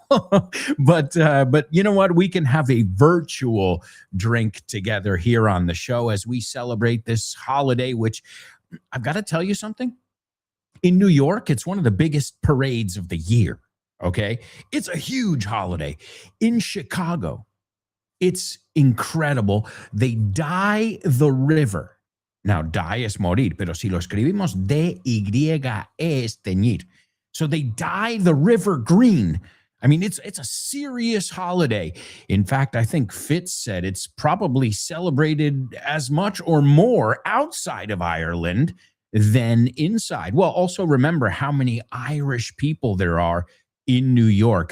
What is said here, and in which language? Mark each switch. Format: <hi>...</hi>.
<en>But you know what? We can have a virtual drink together here on the show as we celebrate this holiday, which I've got to tell you something. In New York, it's one of the biggest parades of the year. Okay. It's a huge holiday. In Chicago, it's incredible. They dye the river.</en> <es>Now, dye es morir, pero si lo escribimos D-Y-E es teñir.</es> <en>So they dye the river green. I mean, it's a serious holiday. In fact, I think Fitz said it's probably celebrated as much or more outside of Ireland than inside. Well, also remember how many Irish people there are in New York.</en>